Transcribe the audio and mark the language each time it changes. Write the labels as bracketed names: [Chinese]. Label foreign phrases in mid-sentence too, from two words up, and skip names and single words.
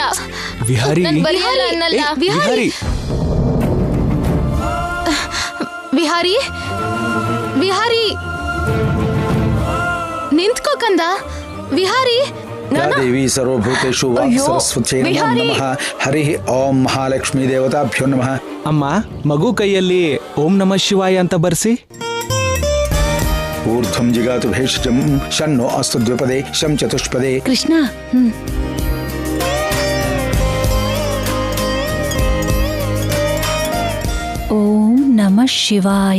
[Kannada] ವಿಹಾರಿ. ನಾನು ಬರೆಯಲ್ಲ ಅನ್ನಲ್ಲ. ವಿಹಾರಿ. ವಿಹಾರಿ ವಿಹಾರಿ ನಿಂತ್ಕೋ ಕಂದ. ವಿಹಾರಿ. [Sanskrit] या देवी सर्वभूतेषु सरस्वत्यै नमो नमः. हरि ओಂ ಮಹಾಲಕ್ಷ್ಮೀ ದೇವತಾಭ್ಯೋ ನಮಃ. [Kannada] ಅಮ್ಮ ಮಗು ಕೈಯಲ್ಲಿ [Sanskrit] ಓಂ ನಮಃ ಶಿವಾಯ [Kannada] ಅಂತ ಬರ್ಸಿ. [Sanskrit] ऊर्ध्वं जिगातु भेषजं शन्नो अस्तु द्विपदे शं चतुष्पदे. ಕೃಷ್ಣ. ಓಂ ನಮಃ ಶಿವಾಯ.